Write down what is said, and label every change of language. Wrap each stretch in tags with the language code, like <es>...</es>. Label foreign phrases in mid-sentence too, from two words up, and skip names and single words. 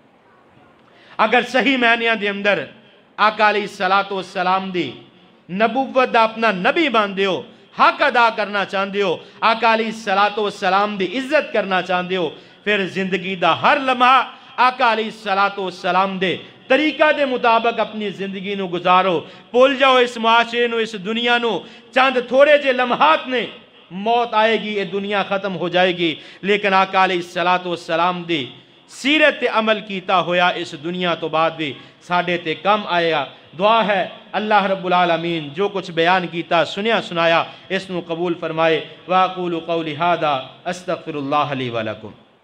<pa>اگر صحیح معنیاں دے اندر آقا</pa> <ar>عليه الصلاة والسلام</ar> <pa>دی نبوت دا اپنا نبی مندے ہو، حق ادا کرنا چاہتے ہو، آقا</pa> <ar>عليه الصلاة والسلام</ar> <pa>دی عزت کرنا چاہتے ہو، پھر زندگی دا ہر لمحہ آقا</pa> <ar>عليه الصلاة والسلام</ar> <pa>دے طریقہ دے مطابق اپنی زندگی نوں گزارو. بھل جاؤ اس معاشرے نوں، اس دنیا نوں، چند تھوڑے جے لمحات نیں، موت آئے گی، یہ دنیا ختم ہو جائے گی. لیکن آقا</pa> <ar>عليه الصلاة والسلام</ar> <pa>دی سیرت تے عمل کیتا ہویا اس دنیا توں بعد بھی ساڈے تے کم آئے گا. دعا ہے</pa> <ar>الله رب العالمين</ar> <pa>جو کچھ بیان کیتا سنیا سنایا اس نوں قبول فرمائے.</pa> <ar>وأقول قولي هذا أستغفر الله لي ولكم.</ar>